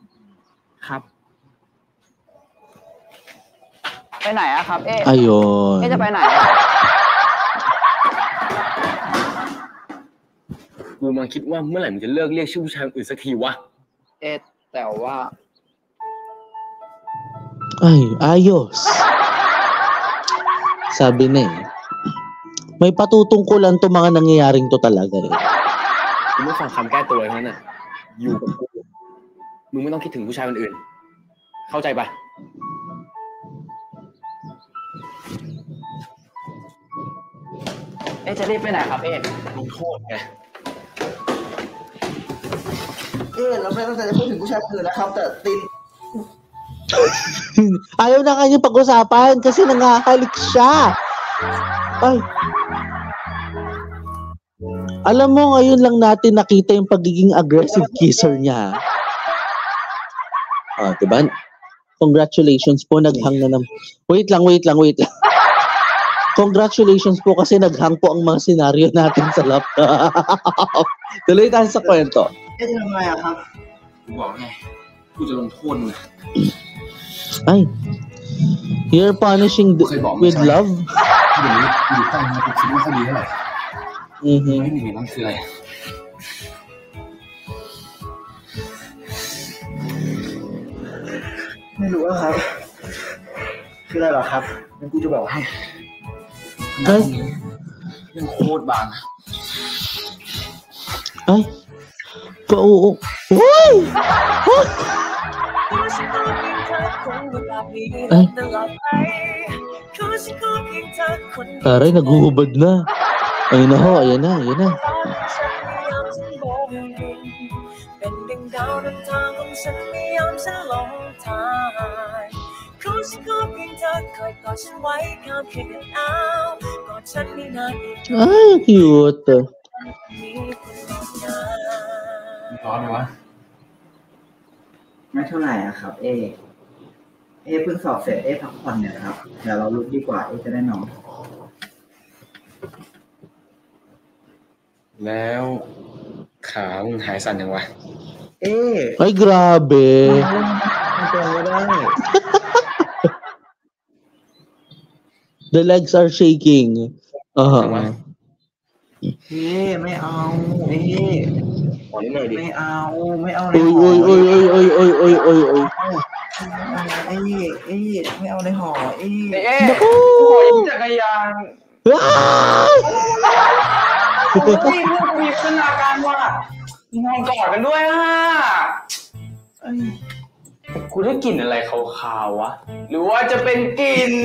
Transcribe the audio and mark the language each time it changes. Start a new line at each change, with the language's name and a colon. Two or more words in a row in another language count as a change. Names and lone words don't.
Thai: ครับไปไหนอะครับ
Filipino: Ayun.
Thai: จะไปไหน กูมาคิดว่าเมื่อไหร่มึงจะเลิกเรียกชื่อผู้ชายอื่นสักทีวะ แต่ว่า
Filipino: Ay, ayos. Sabi na may patutungkulan to mga nangyayaring to talaga
Thai: กูไม่ฟังคำแก้ตัวทั้งนั้นน่ะอยู่กับกูมึงไม่ต้องคิดถึงผู้ชายคนอื่นเข้าใจปะ จะรีบไปไหนครับ ลงโทษไง เราไม่ต้องการจะพูดถึงผู้ชายคนอื่นนะครับแต่ติน
Filipino: ayaw na kanya pag-usapan kasi nangakalik siya. Ay. Alam mo, ngayon lang natin nakita yung pagiging
English: aggressive kisser
Filipino: niya. Diba? Congratulations po, naghang na naman. Wait lang. Congratulations po kasi naghang po ang mga senaryo natin sa laptop. Tuloy tayo sa kwento. Ito na nga ครับ
Thai: กูบอกไงกูจะลงโทษมึง
Filipino: Ay,
English: you're punishing with love?
Thai: เดี๋ยวนี้อยู่ใกล้มากูคิดไม่ค่อยดีเท่าไหร่ไม่มีนั่นคืออะไร ไม่รู้ว่าครับคืออะไรหรอครับงั้นกูจะบอกให้ ตรงนี้ยังโคตรบาง
Filipino: Ay, Uy! Ay. Taray, naghuhubad na. Ayun na ho, ayan na. Ay, cute.
Thai: ร้อนไหมวะ ไม่เท่าไหร่ครับเพิ่งสอบเสร็จพักผ่อนเนี่ยครับเดี๋ยวเราลุกดีกว่าจะได้นอน แล้วขามึงหายสั่นยังวะ
Filipino: Ay, grabe.
Thai: ไม่ได้
English: The legs are shaking.
Thai: ไม่เอา ขอนิดหน่อยดิ ไม่เอาไม่เอา โอ้ย ไม่เอาในหอ ขอยืมจักรยานพวกมีพัฒนาการว่านอนกอดกันด้วยกูได้กลิ่นอะไรขาวๆวะหรือว่าจะเป็นกลิ่น